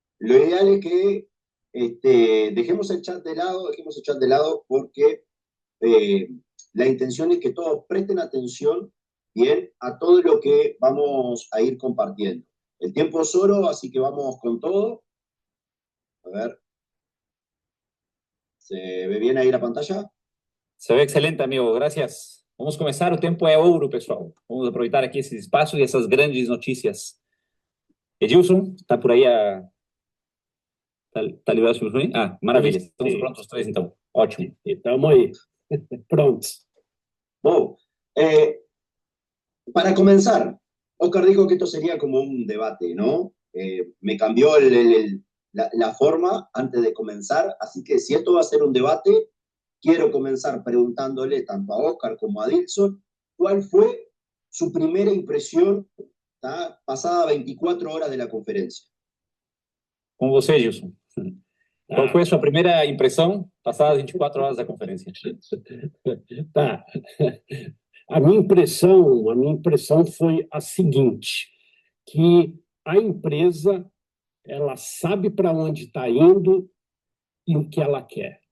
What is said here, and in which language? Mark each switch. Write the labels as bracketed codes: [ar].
[es] Lo ideal es que dejemos el chat de lado porque eh, la intención es que todos presten atención bien a todo lo que vamos a ir compartiendo. El tiempo es oro, así que vamos con todo. A ver, ¿se ve bien ahí la pantalla? Se ve excelente, amigo. Gracias. [pt] Vamos começar. O tempo é ouro, pessoal. Vamos aproveitar aqui esses espaços e essas grandes notícias. Edilson, tá por aí tá liberado o microfone? Ah, maravilha. Estamos prontos os três, então. Ótimo. Estamos aí. Prontos. [es] Bom, para comenzar, Oscar dijo que esto sería como un debate, ¿no? Me cambió la forma antes de comenzar, así que si esto va a ser un debate, quiero comenzar preguntándole tanto a Oscar como a Dilson cuál fue su primera impresión, ¿tá? Pasada 24 horas de la conferencia. [pt] Com você, Edilson. Qual foi a sua primeira impressão passadas 24 horas da conferência? Tá. A minha impressão foi a seguinte, que a empresa ela sabe para onde está indo e o que ela quer.